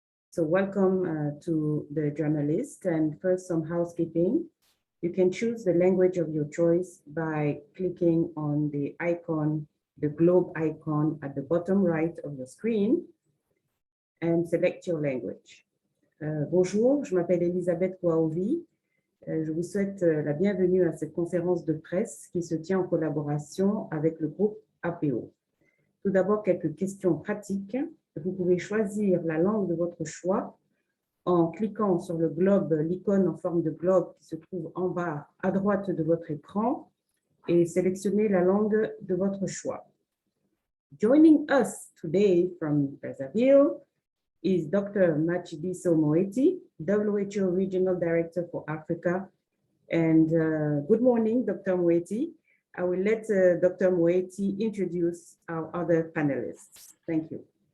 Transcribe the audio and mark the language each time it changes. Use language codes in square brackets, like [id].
[en] So welcome to the journalists, and first some housekeeping. You can choose the language of your choice by clicking on the icon, the globe icon at the bottom right of your screen, and select your language. [fr] Bonjour, je m'appelle Elisabeth Kouaovi. Je vous souhaite la bienvenue à cette conférence de presse qui se tient en collaboration avec le groupe APO. Tout d'abord, quelques questions pratiques. Vous pouvez choisir la langue de votre choix en cliquant sur le globe, l'icône en forme de globe qui se trouve en bas à droite de votre écran et sélectionner la langue de votre choix. [en] Joining us today from Brazzaville is Dr. Matshidiso Moeti, WHO Regional Director for Africa. And good morning, Dr. Moeti. I will let Dr. Moeti introduce our other panelists. Thank you.